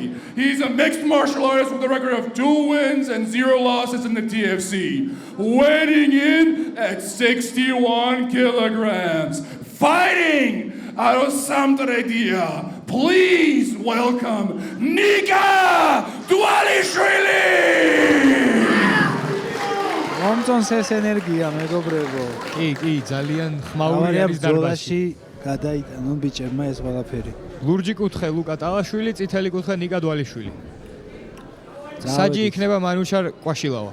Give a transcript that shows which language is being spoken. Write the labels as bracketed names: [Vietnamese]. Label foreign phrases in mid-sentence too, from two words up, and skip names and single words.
[English] He's a mixed martial artist with a record of 2 wins and 0 losses in the TFC, weighing in at 61 kilograms. Fighting out of Samtredia, please welcome Nika Dvalishvili! [Georgian] მომწონს ეს ენერგია, მეგობრებო. კი, ძალიან ხმაური არის დარბაზში. გადაიტანონ ბიჭებმა ეს ყველაფერი. ლურჯი კუთხე ლუკა ტალაშვილი, წითელი კუთხე ნიკა დვალიშვილი. საჯი იქნება მანუჩარ კვაშილავა.